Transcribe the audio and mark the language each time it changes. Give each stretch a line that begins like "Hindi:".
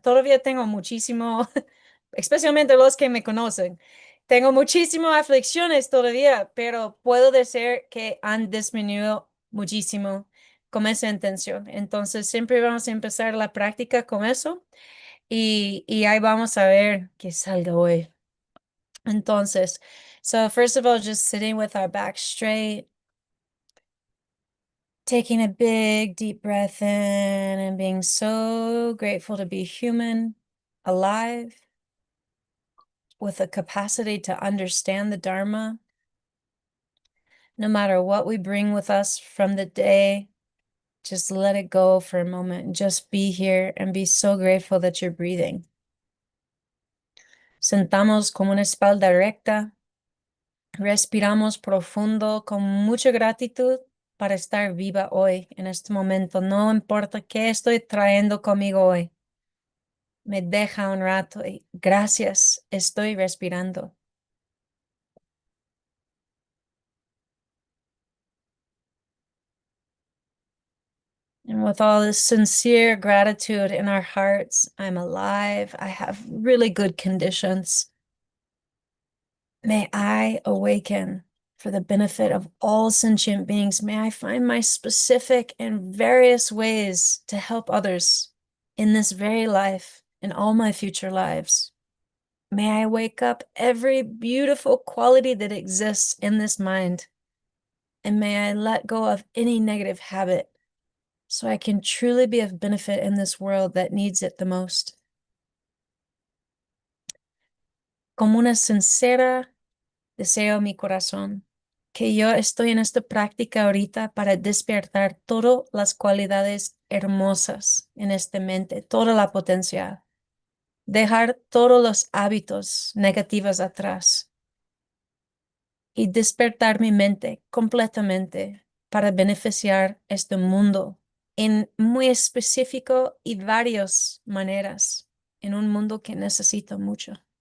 Spanish: Todavía tengo muchísimo, especialmente los que me conocen. Tengo muchísimas aflicciones todavía, pero puedo decir que han disminuido muchísimo con esa intención. Entonces, siempre vamos a empezar la práctica con eso y ahí vamos a ver qué salga hoy. Entonces,
English: so first of all, just sitting with our back straight, taking a big deep breath in and being so grateful to be human, alive, with a capacity to understand the Dharma. No matter what we bring with us from the day, just let it go for a moment. Just be here and be so grateful that you're breathing.
Spanish: Sentamos con una espalda recta. Respiramos profundo con mucha gratitud para estar viva hoy, en este momento. No importa qué estoy trayendo conmigo hoy. Me deja un rato y gracias, estoy respirando.
English: And with all this sincere gratitude in our hearts, I'm alive. I have really good conditions. May I awaken for the benefit of all sentient beings. May I find my specific and various ways to help others in this very life and all my future lives. May I wake up every beautiful quality that exists in this mind. And may I let go of any negative habit so I can truly be of benefit in this world that needs it the most.
Spanish: Como una sincera deseo en mi corazón que yo estoy en esta práctica ahorita para despertar todas las cualidades hermosas en esta mente, toda la potencial. Dejar todos los hábitos negativos atrás y despertar mi mente completamente para beneficiar este mundo en muy específico y varias maneras, en un mundo que necesita mucho.